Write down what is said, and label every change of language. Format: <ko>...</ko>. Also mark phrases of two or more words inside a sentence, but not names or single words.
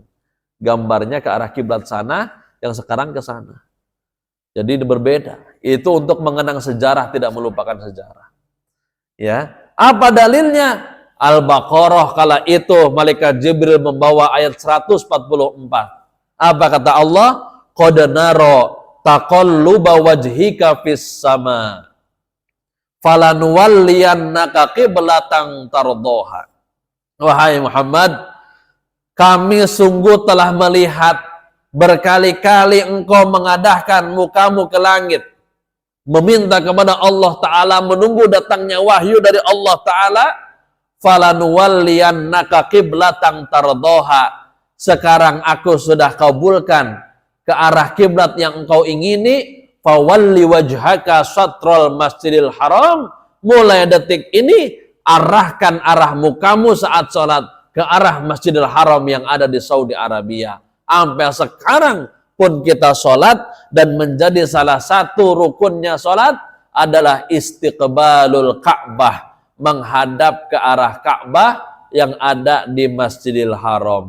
<id>Gambarnya ke arah kiblat sana, yang sekarang ke sana. Jadi berbeda. Itu untuk mengenang sejarah, tidak melupakan sejarah. Ya, apa dalilnya? Al-Baqarah kala itu malaikat Jibril membawa ayat 144. Apa kata Allah?</id> <ar>قد نرى تقلب وجهك في السماء فلنولينك قبلة ترضاها.</ar> <id>Wahai Muhammad, kami sungguh telah melihat berkali-kali engkau mengadahkan mukamu ke langit, meminta kepada Allah Ta'ala, menunggu datangnya wahyu dari Allah Ta'ala.</id> <ar>فلنولينك قبلة ترضاها.</ar> <id>Sekarang aku sudah kabulkan ke arah kiblat yang engkau ingini.</id> <ar>فول وجهك شطر المسجد الحرام.</ar> <id>Mulai detik ini arahkan arah mukamu saat sholat ke arah Masjidil Haram yang ada di Saudi Arabia. Sampai sekarang pun kita sholat, dan menjadi salah satu rukunnya sholat adalah</id> <ar>استقبال الكعبة,</ar> <id>menghadap ke arah Ka'bah yang ada di Masjidil Haram.</id>